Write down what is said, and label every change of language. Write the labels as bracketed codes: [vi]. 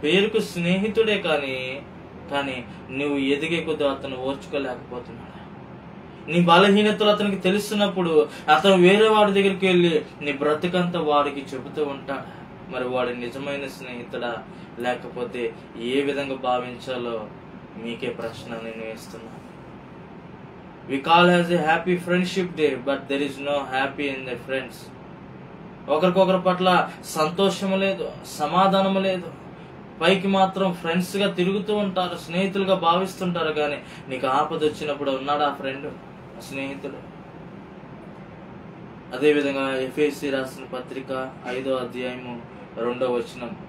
[te] పేరుకు స్నేహితుడే కానీ నువ్వు ఎదిగే కొద్ది అతను ఓర్చుకోలేకపోతున్నాడు. నీ బలహీనతలు అతనికి తెలుస్తున్నప్పుడు అతను వేరే వాడి దగ్గరికి వెళ్ళి నీ బ్రతుకంతా వాడికి చెబుతూ ఉంటాడు. మరి వాడి నిజమైన స్నేహితుడా లేకపోతే ఏ విధంగా భావించాలో మీకే ప్రశ్న నేను వేస్తున్నాను. [en] We call as a happy friendship day, but there is no happy in the friends. [te] ఒకరికొకరి పట్ల సంతోషము లేదు, సమాధానము లేదు. పైకి మాత్రం ఫ్రెండ్స్ గా తిరుగుతూ ఉంటారు, స్నేహితులుగా భావిస్తుంటారు. కానీ నీకు ఆపద వచ్చినప్పుడు ఉన్నాడు ఆ ఫ్రెండ్, స్నేహితుడు. అదే విధంగా ఎఫెసీ రాసిన పత్రిక 5వ అధ్యాయము 2వ వచనం.